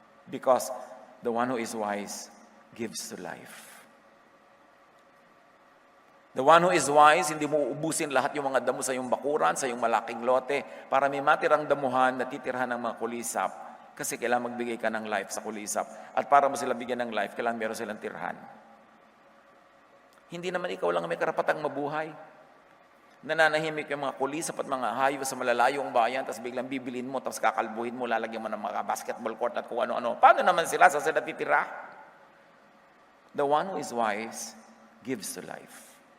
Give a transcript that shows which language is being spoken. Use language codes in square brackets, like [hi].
[en] Because the one who is wise gives to life. The one who is wise, [tl] hindi mo ubusin lahat yung mga damo sa iyong bakuran, sa iyong malaking lote, para may matirang damuhan na titirhan ng mga kulisap. Kasi kailangan magbigay ka ng life sa kulisap. At para mo sila bigyan ng life, kailangan meron silang tirhan. Hindi naman ikaw lang may karapatang mabuhay. Nananahimik yung mga kulisap at mga hayop sa malalayong bayan, tapos biglang bibilin mo, tapos kakalbuhin mo, lalagyan mo ng mga basketball court at kung ano-ano. Paano naman sila sa sila titira? [en] The one who is wise gives to life.